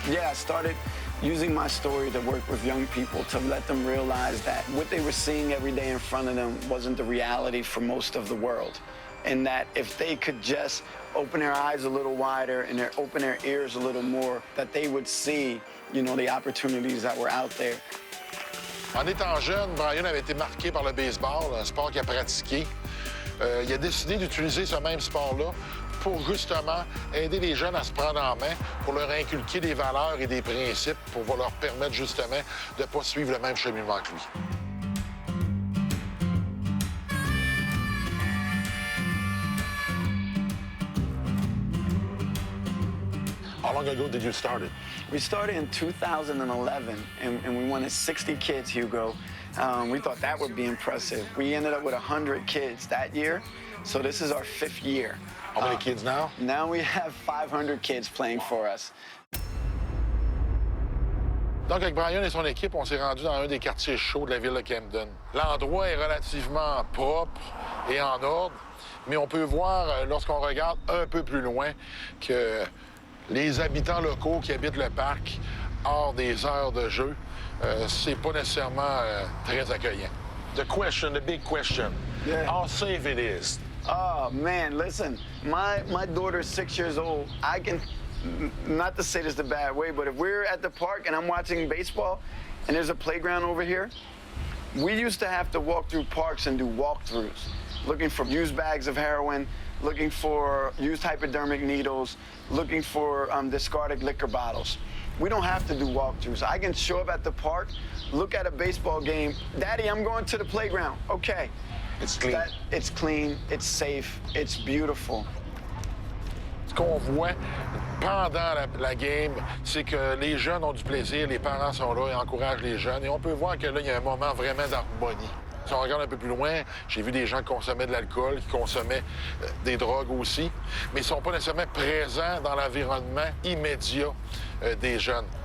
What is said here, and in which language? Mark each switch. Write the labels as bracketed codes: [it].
[en] Yeah, I started using my story to work with young people, to let them realize that what they were seeing every day in front of them wasn't the reality for most of the world. And that if they could just open their eyes a little wider and open their ears a little more, that they would see, you know, the opportunities that were out there. [fr] En étant jeune, Brian avait été marqué par le baseball, un sport qu'il a pratiqué. Il a décidé d'utiliser ce même sport-là pour justement aider les jeunes à se prendre en main, pour leur inculquer des valeurs et des principes, pour leur permettre justement de ne pas suivre le même cheminement que lui. [en] How long ago did you start it? We started in 2011, and we wanted 60 kids, Hugo. We thought that would be impressive. We ended up with 100 kids that year, so this is our 5th year. How many kids now? Now we have 500 kids playing for us. [fr] Donc, avec Brian et son équipe, on s'est rendu dans un des quartiers chauds de la ville de Camden. L'endroit est relativement propre et en ordre, mais on peut voir, lorsqu'on regarde un peu plus loin, que les habitants locaux qui habitent le parc hors des heures de jeu, c'est pas nécessairement très accueillant. [en] The big question, how safe it is? Oh, man, listen, my daughter's 6 years old. I can, not to say this the bad way, but if we're at the park and I'm watching baseball and there's a playground over here, we used to have to walk through parks and do walkthroughs, looking for used bags of heroin, looking for used hypodermic needles, looking for discarded liquor bottles. We don't have to do walkthroughs. I can show up at the park, look at a baseball game. Daddy, I'm going to the playground. Okay. It's clean. It's clean, it's safe, it's beautiful. [fr] Ce qu'on voit pendant la game, c'est que les jeunes ont du plaisir, les parents sont là et encouragent les jeunes. Et on peut voir que là, il y a un moment vraiment d'harmonie. Si on regarde un peu plus loin, j'ai vu des gens qui consommaient de l'alcool, qui consommaient des drogues aussi, mais ils ne sont pas nécessairement présents dans l'environnement immédiat des jeunes.